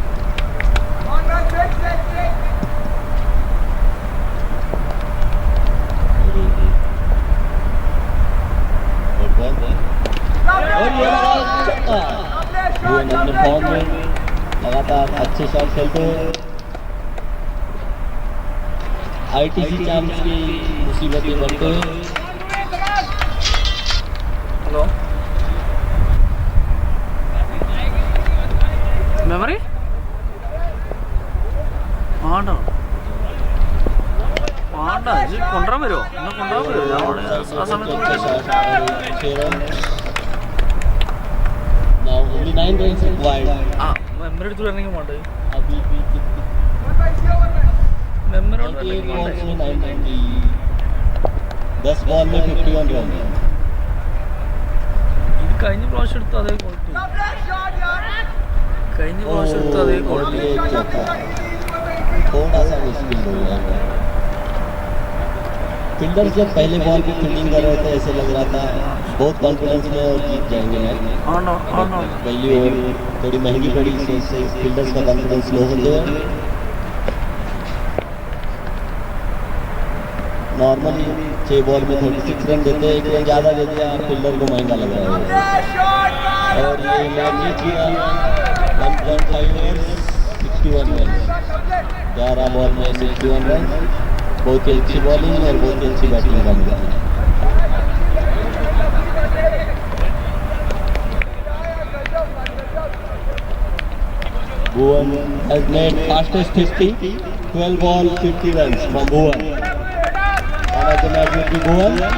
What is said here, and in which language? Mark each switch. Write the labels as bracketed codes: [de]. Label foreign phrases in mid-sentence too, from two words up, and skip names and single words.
[hi] और ये छक्का, भुवन अपने फॉर्म में लगातार अच्छे शॉट खेलते हुए ITC चैंप्स की मुसीबतें बढ़ते हुए। [en] hello memory [ml] ആണ്ടോ ആണ്ട ഇത് കൊണ്ടുവരാൻ വരുമോ എന്നെ കൊണ്ടുവരാൻ വരുമോ ഞാൻ അവിടെ ആ സമയത്ത് [en] Now only 9 runs required. [ml] ആ മെമ്മറി എടുത്ത് വരണമെങ്കിൽ വേണ്ടേ [hi] अभी भी [ml] മെമ്മറിയോട് [hi] 8 balls में 990, 10 बॉल में 51 रन। [ml] ഇത് കഴിഞ്ഞ പ്രാവശ്യം എടുത്ത അതേ ക്വാളിറ്റി കഴിഞ്ഞ പ്രാവശ്യം എടുത്ത അതേ ക്വാളിറ്റി [hi] थोड़ा सा मुश्किल हो गया। फील्डर जब पहले बॉल पे फील्डिंग कर रहे थे ऐसे लग रहा था बहुत कॉन्फिडेंस में और जीत जाएंगे यार। [ml] ആണോ ആണോ [hi] पहली ओवर थोड़ी महंगी पड़ी, इससे फील्डर्स का [en] confidence low [hi] होते हैं। नॉर्मली 6 बॉल में 36 रन देते हैं, 1 रन ज़्यादा दे दिया, फील्डर को महंगा लग रहा है। और ये मैच जीत गया 1.5 ओवर 61 रन, 11 बॉल में 61 रन। बहुत ही अच्छी बॉलिंग और बहुत ही अच्छी बैटिंग का मिला। [en] Bhuvan has made fastest 50, 12 ball 50 runs from Bhuvan. Man of the match will be Bhuvan.